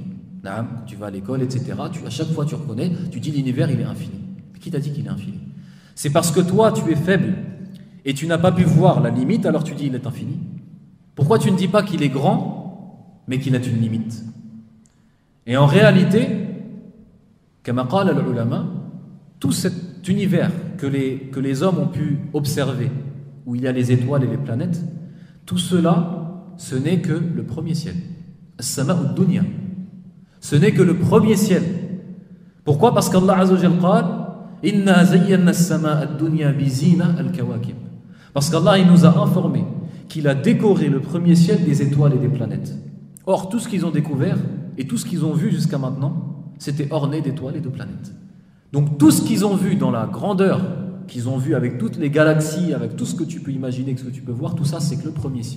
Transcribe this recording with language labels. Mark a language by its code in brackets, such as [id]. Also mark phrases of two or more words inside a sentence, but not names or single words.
[fr] Quand tu vas à l'école, etc., à chaque fois tu reconnais, tu dis, l'univers il est infini. Qui t'a dit qu'il est infini? C'est parce que toi tu es faible et tu n'as pas pu voir la limite, alors tu dis, il est infini. Pourquoi tu ne dis pas qu'il est grand, mais qu'il a une limite? Et en réalité, [ar] كما قال العلماء, [fr] tout cet univers que les hommes ont pu observer, où il y a les étoiles et les planètes, tout cela, ce n'est que le premier ciel. [ar] السماء الدنيا. [fr] Ce n'est que le premier ciel. Pourquoi? Parce qu' [ar] الله عز وجل قال إنا زينا السماء الدنيا بزينة الكواكب. [fr] Parce qu'Allah il nous a informé qu'il a décoré le premier ciel des étoiles et des planètes. Or, tout ce qu'ils ont découvert, et tout ce qu'ils ont vu jusqu'à maintenant, c'était orné d'étoiles et de planètes. Donc tout ce qu'ils ont vu dans la grandeur, qu'ils ont vu avec toutes les galaxies, avec tout ce que tu peux imaginer, ce que tu peux voir, tout ça, c'est que le premier ciel.